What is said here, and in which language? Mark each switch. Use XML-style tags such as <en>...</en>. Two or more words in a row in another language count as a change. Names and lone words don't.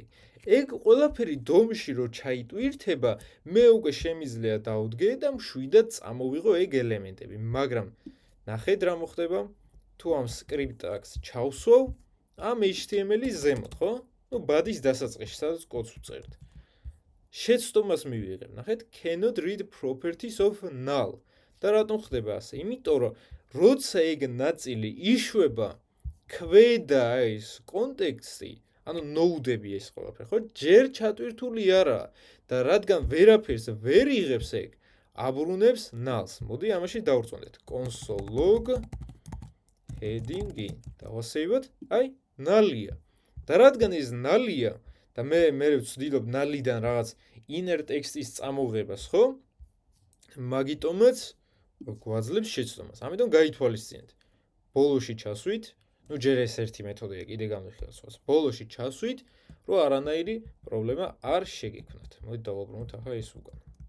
<ka>ეგ ყველაფერი დომში რო ჩაიტვირთება მე უკვე შემიძლია დავდგე და მშვიდად წამოვიღო ეგ ელემენტები მაგრამ ნახეთ რა მოხდება თუ ამ</ka> <en>script tag-</en> <ka>ს ჩავსვავ ამ HTML-ის ზემოთ ხო ნუ body-s დასაწყისში სადაც კოდს ვწერთ შეცდომას მივიღებ ნახეთ</ka> <en>cannot read properties of null</en> <ka>და რატომ ხდება ასე იმიტომ რომ როცა ეგ ნაწილი იშვება ქვედა ეს კონტექსტი ანუ ნოუდები ეს ყველაფერი ხო ჯერ ჩატვირთული არა და რადგან ვერაფერს ვერ იღებს ეგ აბრუნებს null-ს მოდი ამაში დავრწმუნდეთ</ka> <en>console log</en> <ka>heading-ი დავასეივოთ აი null-ია და რადგან ეს null-ია და მე ვცდილობ null-დან რაღაც</ka> <en>inner text-</en> <ka>ის წამოღებას ხო მაგიტომაც გვაძლევს შეცდომას ამიტომ გაითვალისწინეთ ბოლოში ჩასვით ნუ ჯერ ეს ერთი მეთოდია კიდე გამიხილოთ სხვას ბოლოში ჩასვით რომ არანაირი პრობლემა არ შეგექმნათ მოდით დავაბრუნოთ ახლა ეს უკან</ka>